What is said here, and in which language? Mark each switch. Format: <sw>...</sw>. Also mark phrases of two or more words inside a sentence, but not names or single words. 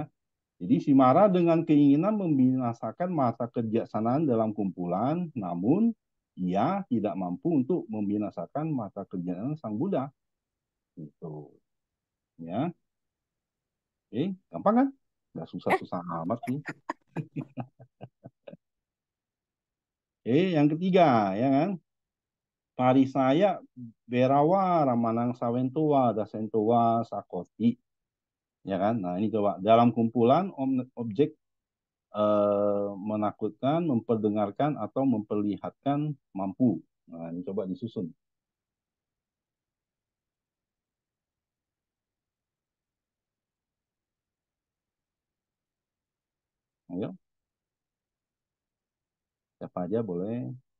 <id>Jadi Simara dengan keinginan membinasakan mata kebijaksanaan dalam kumpulan, namun ia tidak mampu untuk membinasakan mata kebijaksanaan Sang Buddha. Gitu. Ya, gampang kan? Nggak susah-susah amat sih. Yang ketiga, ya kan?</id> <pi>Parisaya berawa ramanang sawentua dasentua sakoti.</pi> <id>Ya kan? Nah, ini coba dalam kumpulan objek menakutkan, memperdengarkan atau memperlihatkan mampu. Nah, ini coba disusun. Ayo, siapa aja boleh.</id>